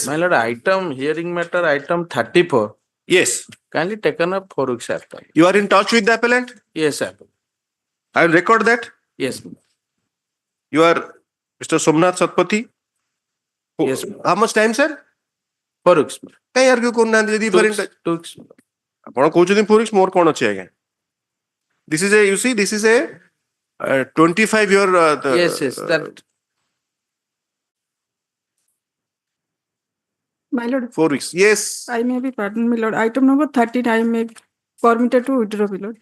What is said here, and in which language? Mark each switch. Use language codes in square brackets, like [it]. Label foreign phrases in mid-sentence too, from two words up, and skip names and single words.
[en] My lord, hearing matter item 34. Yes. Kindly taken up 4 weeks after. You are in touch with the appellant? Yes, sir. I will record that. Yes. You are Mr. Somnath Satpathy? Yes. How much time, sir? 4 weeks. [or] Kahi argue କରୁନାହାନ୍ତି ଯଦି [en] 2 weeks. 2 weeks. [or] ଆପଣ କହୁଛନ୍ତି 4 weeks ମୋର କଣ ଅଛି ଆଜ୍ଞା? [en] This is a, you see, this is a 25-year. Yes. That. My lord, 4 weeks. Yes. I may be pardoned, my lord. Item number 13, I may be permitted to withdraw, my lord.